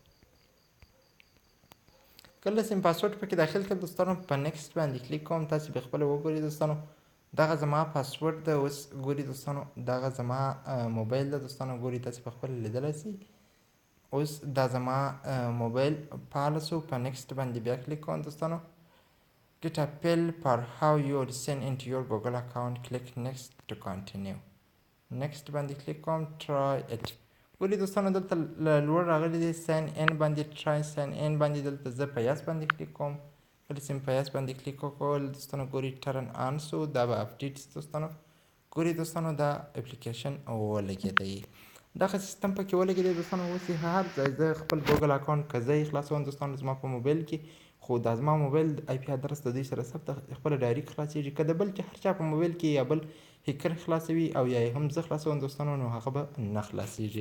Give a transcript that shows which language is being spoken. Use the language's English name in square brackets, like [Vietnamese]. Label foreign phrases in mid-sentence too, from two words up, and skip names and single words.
[Pashto] کله چې مې پاسورډ پکې داخل کړ دوستانو، په نیکسټ باندې کلیک کوم، تاسې به خپله وګورئ دوستانو. دغه زما پاسورډ ده، اوس ګورئ دوستانو، دغه زما موبایل ده دوستانو، ګورئ تاسې په خپله لیدلی شئ. اوس دا زما موبایل فعاله شو، په نیکسټ باندې بیا کلیک کوم دوستانو. [English] Get a pill for how you will sign into your Google account. Click next to continue. next [Pashto] باندې کلیک کوم. [English] try it. [Pashto] ګورئ دوستانو دلته لوړ راغلی دی [English] sign in [Pashto] باندې، [English] try sign in [Pashto] باندې، دلته زه په یس باندې کلیک کوم. کله چې مې په یس باندې کلیک وکړل دوستانو، ګورئ [English] turn on [Pashto] شو، دا به اپډیټ شي دوستانو. ګورئ دوستانو دا اپلیکیشن ولګېدی، دغه سیستم پکې ولګېدی دوستانو. اوس یې هر ځای زه خپل [English] Google account [Pashto] که زه یې خلاصوم دوستانو زما په موبایل کې، خو دا زما موبایل [English] IP address [Pashto] د دوی سره ثبت خپله ډایرکټ خلاصېږي، که د بل هر چا په موبایل کې یا بل هیکر خلاصوي او یا هم زه خلاصوم دوستانو، نو هغه به نه خلاصېږي.